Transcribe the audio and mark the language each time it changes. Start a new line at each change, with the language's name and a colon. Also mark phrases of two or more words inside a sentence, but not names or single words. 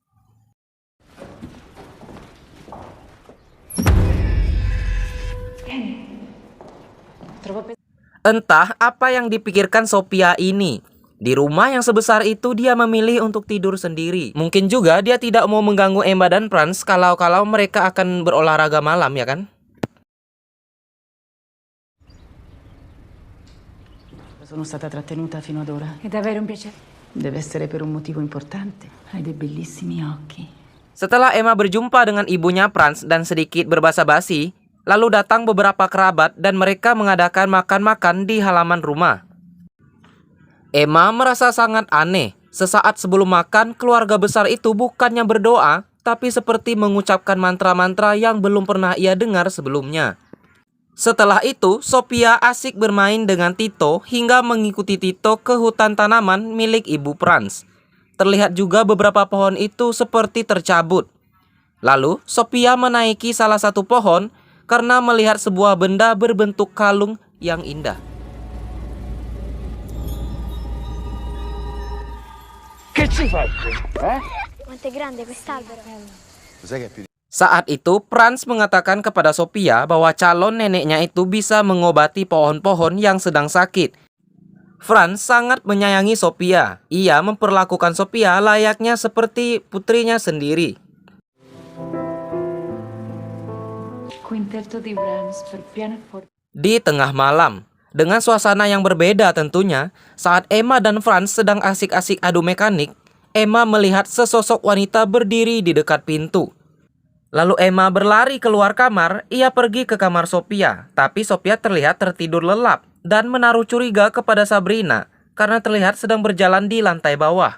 Indonesian: Entah apa yang dipikirkan Sophia ini. Di rumah yang sebesar itu dia memilih untuk tidur sendiri. Mungkin juga dia tidak mau mengganggu Emma dan Franz kalau mereka akan berolahraga malam, ya kan?
Italian: Sono stata trattenuta fino ad ora. È davvero un piacere. Deve essere per un motivo importante. Hai dei bellissimi occhi.
Indonesian: Setelah Emma berjumpa dengan ibunya Franz dan sedikit berbasa-basi, lalu datang beberapa kerabat dan mereka mengadakan makan-makan di halaman rumah. Emma merasa sangat aneh. Sesaat sebelum makan, keluarga besar itu bukannya berdoa, tapi seperti mengucapkan mantra-mantra yang belum pernah ia dengar sebelumnya. Setelah itu, Sophia asik bermain dengan Tito hingga mengikuti Tito ke hutan tanaman milik ibu Franz. Terlihat juga beberapa pohon itu seperti tercabut. Lalu, Sophia menaiki salah satu pohon karena melihat sebuah benda berbentuk kalung yang indah.
Italian: Che ci faccio? Quanto è grande quest'albero?
Indonesian: Saat itu, Franz mengatakan kepada Sophia bahwa calon neneknya itu bisa mengobati pohon-pohon yang sedang sakit. Franz sangat menyayangi Sophia. Ia memperlakukan Sophia layaknya seperti putrinya sendiri.
Italian: Quintetto di Brahms per pianoforte.
Indonesian: Di tengah malam, dengan suasana yang berbeda tentunya, saat Emma dan Franz sedang asik-asik adu mekanik, Emma melihat sesosok wanita berdiri di dekat pintu. Lalu Emma berlari keluar kamar, ia pergi ke kamar Sophia. Tapi Sophia terlihat tertidur lelap dan menaruh curiga kepada Sabrina karena terlihat sedang berjalan di lantai bawah.